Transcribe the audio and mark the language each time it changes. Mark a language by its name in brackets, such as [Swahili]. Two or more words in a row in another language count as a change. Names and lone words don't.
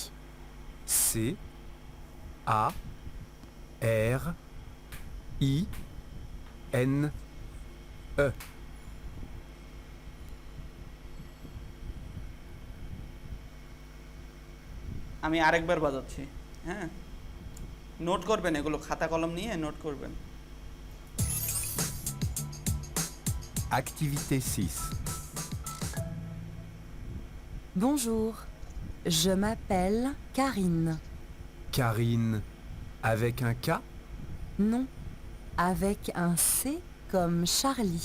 [French] C, A, R, I, N, E. [Bangla] আমি আরেকবার বাজাচ্ছি, হ্যাঁ? নোট করবেন, এগুলো খাতা কলম নিয়ে নোট করবেন। [French] Activité 6. Bonjour, je m'appelle Karine. Karine avec un K, Non, avec un C comme Charlie.